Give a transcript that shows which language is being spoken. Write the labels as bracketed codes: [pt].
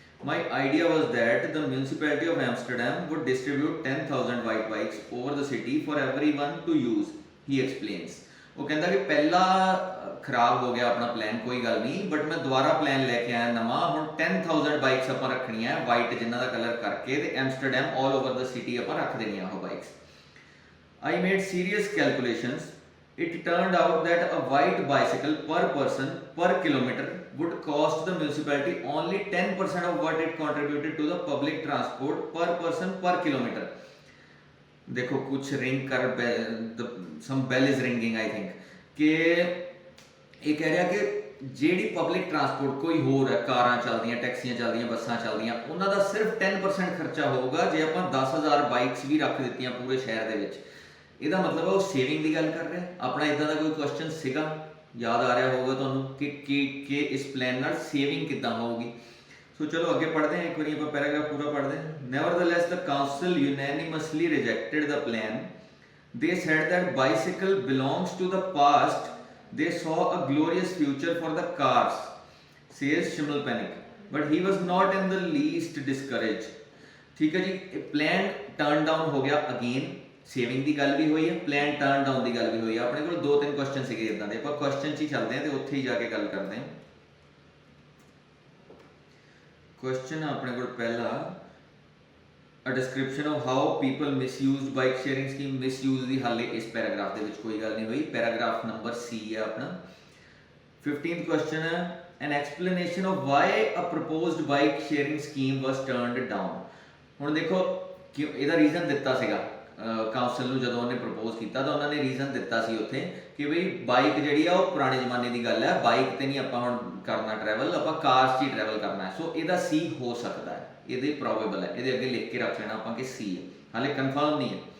[en] My idea was that the municipality of Amsterdam would distribute 10,000 white bikes over the city for everyone to use, he explains. [pa] ਉਹ ਕਹਿੰਦਾ ਕਿ ਪਹਿਲਾ ਖਰਾਬ ਹੋ ਗਿਆ ਆਪਣਾ ਪਲਾਨ, ਕੋਈ ਗੱਲ ਨਹੀਂ, ਬਟ ਮੈਂ ਦੁਬਾਰਾ ਪਲਾਨ ਲੈ ਕੇ ਆਇਆ ਨਵਾਂ। ਹੁਣ 10,000 ਬਾਈਕਸ ਆਪਾਂ ਰੱਖਣੀਆਂ ਵਾਈਟ ਜਿਨ੍ਹਾਂ ਦਾ ਕਲਰ ਕਰਕੇ, ਤੇ Amsterdam all over the city ਆਪਾਂ ਰੱਖ ਦੇਣੀਆਂ ਉਹ bikes. [en] I made serious calculations. It turned out that a white bicycle per person per kilometer would cost the municipality only 10% of what it contributed to the public transport per person per kilometer. [hi] देखो कुछ ring कर [en] some bell is ringing I think [pa] कि ਇਹ ਕਹਿ ਰਿਹਾ ਕਿ ਜਿਹੜੀ public transport ਕੋਈ ਹੋਰ ਹੈ, ਕਾਰਾਂ ਚੱਲਦੀਆਂ, ਟੈਕਸੀਆਂ ਚੱਲਦੀਆਂ, ਬੱਸਾਂ ਚੱਲਦੀਆਂ, ਉਹਨਾਂ ਦਾ ਸਿਰਫ 10% ਖਰਚਾ ਹੋਊਗਾ ਜੇ ਆਪਾਂ 10,000 ਬਾਈਕਸ ਵੀ ਰੱਖ ਦਿੱਤੀਆਂ ਪੂਰੇ ਸ਼ਹਿਰ ਦੇ ਵਿੱਚ। ਇਹਦਾ ਮਤਲਬ ਹੈ ਉਹ ਸੇਵਿੰਗ ਦੀ ਗੱਲ ਕਰ ਰਿਹਾ। ਆਪਣਾ ਇਦਾਂ ਦਾ ਕੋਈ ਕੁਐਸਚਨ ਸੀਗਾ, ਯਾਦ ਆ ਰਿਹਾ ਹੋਊਗਾ ਤੁਹਾਨੂੰ ਕਿ ਇਸ ਪਲਾਨ ਨਾਲ ਸੇਵਿੰਗ ਕਿੱਦਾਂ ਹੋਊਗੀ। ਸੋ ਚਲੋ ਅੱਗੇ ਪੜ੍ਹਦੇ ਹਾਂ, ਇੱਕ ਵਾਰੀ ਆਪਾਂ ਪੈਰਾਗ੍ਰਾਫ ਪੂਰਾ ਪੜ੍ਹਦੇ ਹਾਂ। [en] Nevertheless, the council unanimously rejected the plan. They said that bicycle belongs to the past. They saw a glorious future for the cars, says Schimmelpenninck, but he was not in the least discouraged. [hi] ठीक है जी, plan turn down हो गया again, [pa] saving ਦੀ ਗੱਲ ਵੀ ਹੋਈ ਹੈ, plan turn down ਦੀ ਗੱਲ ਵੀ ਹੋਈ ਹੈ। ਆਪਣੇ ਕੋਲ 2-3 ਕੁਐਸਚਨ ਸੀਗੇ ਇਦਾਂ ਦੇ, ਆਪਾਂ ਕੁਐਸਚਨ 'ਚ ਹੀ ਚੱਲਦੇ ਹਾਂ ਤੇ ਉੱਥੇ ਹੀ ਜਾ ਕੇ ਗੱਲ ਕਰਦੇ ਹਾਂ। ਕੁਐਸਚਨ ਆਪਣੇ ਕੋਲ ਪਹਿਲਾ, [en] a description of how people misused bike sharing scheme। [pa] misuse ਦੀ ਹਾਲੇ ਇਸ ਪੈਰਾਗ੍ਰਾਫ ਦੇ ਵਿੱਚ ਕੋਈ ਗੱਲ ਨਹੀਂ ਹੋਈ, ਪੈਰਾਗ੍ਰਾਫ ਨੰਬਰ C ਹੈ ਆਪਣਾ। 15th ਕੁਐਸਚਨ ਹੈ [en] an explanation of why a proposed bike sharing scheme was turned down। [pa] ਹੁਣ ਦੇਖੋ ਕਿ ਇਹਦਾ ਰੀਜ਼ਨ ਦਿੱਤਾ ਸੀਗਾ ਕਾਉਂਸਲ ਨੂੰ, ਜਦੋਂ ਉਹਨੇ ਪ੍ਰਪੋਜ਼ ਕੀਤਾ ਤਾਂ ਉਹਨਾਂ ਨੇ ਰੀਜ਼ਨ ਦਿੱਤਾ ਸੀ ਉੱਥੇ ਕਿ ਬਈ ਬਾਈਕ ਜਿਹੜੀ ਆ ਉਹ ਪੁਰਾਣੇ ਜ਼ਮਾਨੇ ਦੀ ਗੱਲ ਹੈ, ਬਾਈਕ ਤੇ ਨਹੀਂ ਆਪਾਂ ਹੁਣ ਕਰਨਾ ਟਰੈਵਲ, ਆਪਾਂ ਕਾਰਸ 'ਚ ਹੀ ਟਰੈਵਲ ਕਰਨਾ ਹੈ। ਸੋ ਇਹਦਾ C ਹੋ ਸਕਦਾ ਹੈ, ਇਹਦੇ ਪ੍ਰੋਬੇਬਲ ਹੈ, ਇਹਦੇ ਅੱਗੇ ਲਿਖ ਕੇ ਰੱਖ ਲੈਣਾ ਆਪਾਂ ਕਿ C ਹੈ, ਹਾਲੇ ਕਨਫਰਮ ਨਹੀਂ ਹੈ।